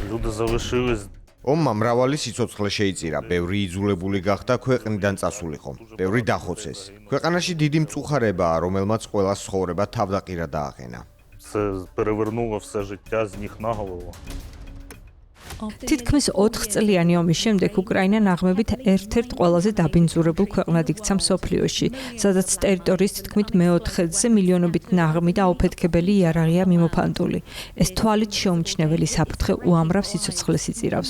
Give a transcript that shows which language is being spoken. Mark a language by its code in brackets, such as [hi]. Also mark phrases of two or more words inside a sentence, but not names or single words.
[uk] залишились. [ka] ომმა მრავალი სიცოცხლე შეიწირა, ბევრი იძულებული გახდა ქვეყნიდან წასულიყო, ბევრი დახოცეს. ქვეყანაში დიდი მწუხარებაა, რომელმაც ყველას ცხოვრება თავდაყირა დააყენა. [uk] Це перевернуло все життя з ніг на голову. [ka] თითქმის 4 წლიანი ომის შემდეგ უკრაინა ნაღმებით ერთ-ერთ ყველაზე დაბინძურებულ ქვეყნად იქცა მსოფლიოში, სადაც ტერიტორიის თითქმით მეოთხედზე მილიონობით ნაღმი და აუფეთქებელი იარაღია მიმოფანტული. ეს თვალით შეუმჩნეველი საფრთხე უამრავ სიცოცხლეს იწირავს.